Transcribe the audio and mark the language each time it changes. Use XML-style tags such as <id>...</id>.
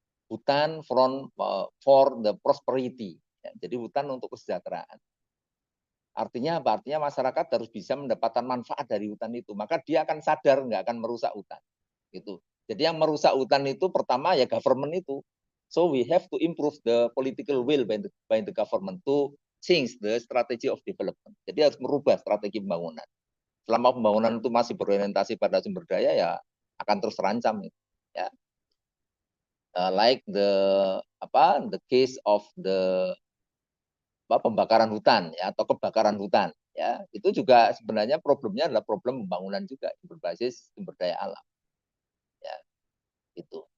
<en>Hutan for the prosperity.</en> <id>Ya. Jadi hutan untuk kesejahteraan. Artinya apa? Artinya masyarakat harus bisa mendapatkan manfaat dari hutan itu. Maka dia akan sadar nggak akan merusak hutan. Gitu. Jadi yang merusak hutan itu pertama ya government itu.</id> <en>So we have to improve the political will by the government to change the strategy of development.</en> <id>Jadi harus merubah strategi pembangunan. Selama pembangunan itu masih berorientasi pada sumber daya, ya akan terus terancam. Ya.</id> <en>Like the case of the</en> <id>pembakaran hutan, ya, atau kebakaran hutan, ya, itu juga sebenarnya problemnya adalah problem pembangunan juga berbasis sumber daya alam, ya, itu.</id>